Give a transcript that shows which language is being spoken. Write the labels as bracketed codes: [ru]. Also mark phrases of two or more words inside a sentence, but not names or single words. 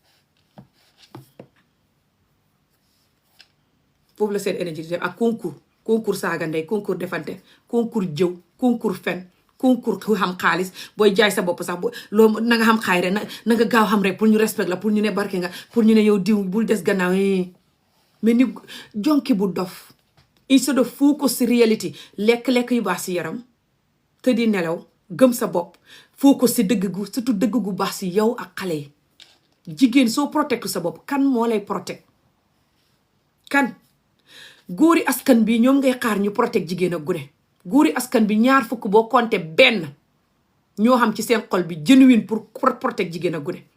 [wo] foofu la seen énergie di def ak concours saaga ndey concours defante concours jëw concours fen concours xam xaalis booy jaay sa bopp sax loo na nga xam xaay rek na nga gaaw xam rek pour ñu respect la pour ñu ne barke nga pour ñu ne yow diw bul des gannaaw mais ni jonki bu dof [en] instead of focus [wo] si reality lekk-lekk yu baax si yaram te di nelaw gëm sa bopp focus si dëgg gu surtout dëgg gu baax si yow ak xale yi jigéen soo protectu sa bopp kan moo lay protect kan góori askan bi ñoom ngay xaar ñu protect jigéen ak gune góori askan bi ñaar fukk boo compté benn ñoo xam ci seen xol bi genuine [fr] pour protéger [wo] jigéen ak gune.